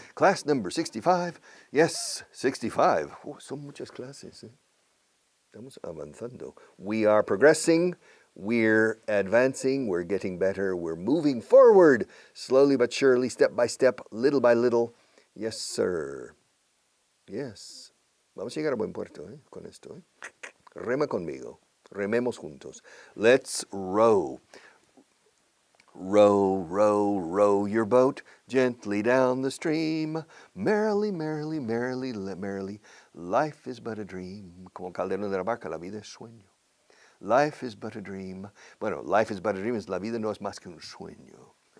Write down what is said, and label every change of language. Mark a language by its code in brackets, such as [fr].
[en] Class number 65. Yes, 65. [es] Oh, son muchas clases. Estamos avanzando. [en] We are progressing. We're advancing. We're getting better. We're moving forward. Slowly but surely, step by step, little by little. Yes, sir. Yes. [es] Vamos a llegar a buen puerto, con esto. Rema conmigo. Rememos juntos. [en] Let's row. Row, row, row your boat gently down the stream. Merrily, merrily, merrily, merrily. Life is but a dream. [es] Como Calderón de la Barca, la vida es sueño. [en] Life is but a dream. [es] Bueno, [en] life is but a dream [es] es la vida no es más que un sueño.